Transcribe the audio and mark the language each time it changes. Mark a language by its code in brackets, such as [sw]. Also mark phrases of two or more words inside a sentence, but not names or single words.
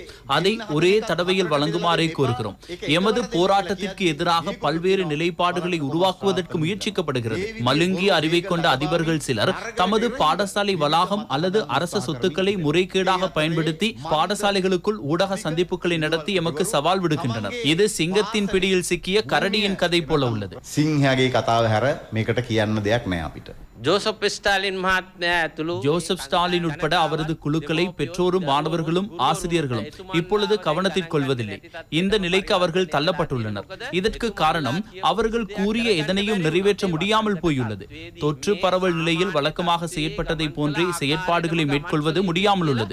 [ta] அதை ஒரே தடவையில் வழங்குமாறே கோருகிறோம். எமது போராட்டத்திற்கு எதிராக பல்வேறு நிலைப்பாடுகளை உருவாக்குவதற்கு முயற்சிக்கப்படுகிறது. மழுங்கிய அறிவை கொண்ட அதிபர்கள் சிலர் தமது பாடசாலை வளாகம் அல்லது அரச சொத்துக்களை முறைகேடாக பயன்படுத்தி பாடசாலைகளுக்குள் ஊடக சந்திப்புகளை நடத்தி எமக்கு சவால் விடுக்கின்றனர். இது சிங்கத்தின் பிடியில் சிக்கிய கரடியின் கதை போல உள்ளது. [si] සිංහයාගේ කතාව හැර මේකට කියන්න දෙයක් නෑ අපිට. [ta] ஜோசப் ஸ்டாலின் உட்பட அவரது குழுக்களை பெற்றோரும் மாணவர்களும் ஆசிரியர்களும் இப்பொழுது கவனத்தில் கொள்வதில்லை. இந்த நிலைக்கு அவர்கள் தள்ளப்பட்டுள்ளனர். இதற்கு காரணம் அவர்கள் கூறிய எதனையும் நிறைவேற்ற முடியாமல் போயுள்ளது. தொற்று பரவல் நிலையில் வழக்கமாக செயற்பட்டதை போன்றே செயற்பாடுகளை மேற்கொள்வது முடியாமல் உள்ளது.